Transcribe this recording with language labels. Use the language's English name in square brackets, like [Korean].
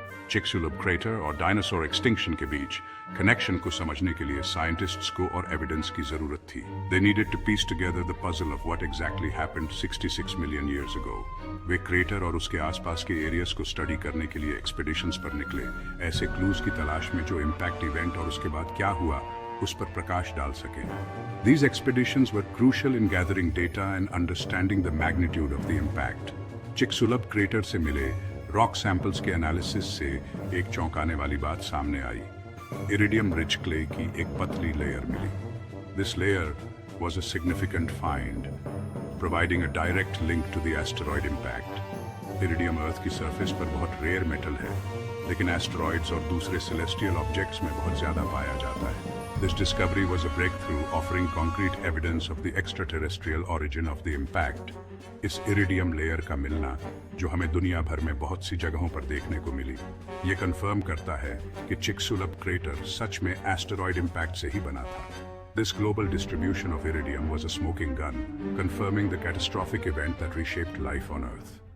[Hindi] चिक्सुलुब crater और dinosaur extinction के बीच connection को समझने के लिए साइंटिस्ट्स को और एविडेंस की जरूरत थी. [English] They needed to piece together the puzzle of what exactly happened 66 million years ago. [Hindi] Way crater और उसके आसपास के एरियाज को स्टडी करने के लिए एक्सपेडिशंस पर निकले, ऐसे क्लूज की तलाश में जो इम्पैक्ट इवेंट और उसके बाद क्या हुआ उस पर प्रकाश डाल सके. [English] These expeditions were crucial in gathering data and understanding the magnitude of the impact. [Hindi] चिक्सुलुब crater से मिले रॉक सैंपल्स के एनालिसिस से एक चौंकाने वाली बात सामने आई. इरिडियम रिच क्ले की एक पतली layer milli. [English] This layer was a significant find, providing a direct link to the asteroid impact. [Hindi] Iridium अर्थ की सरफेस पर बहुत रेयर मेटल है, लेकिन एस्टेरॉइड्स और दूसरे सेलेस्टियल ऑब्जेक्ट्स में बहुत ज़्यादा पाया जाता है. [English] This discovery was a breakthrough, offering concrete evidence of the extraterrestrial origin of the impact. [Hindi] इस इरिडियम लेयर का मिलना, जो हमें दुनिया भर में बहुत सी जगहों पर देखने को मिली, ये कंफर्म करता है कि चिक्सुलुब क्रेटर सच में एस्टेरॉइड इम्पैक्ट से ही बना था. [English] This global distribution of iridium was a smoking gun, confirming the catastrophic event that reshaped life on Earth.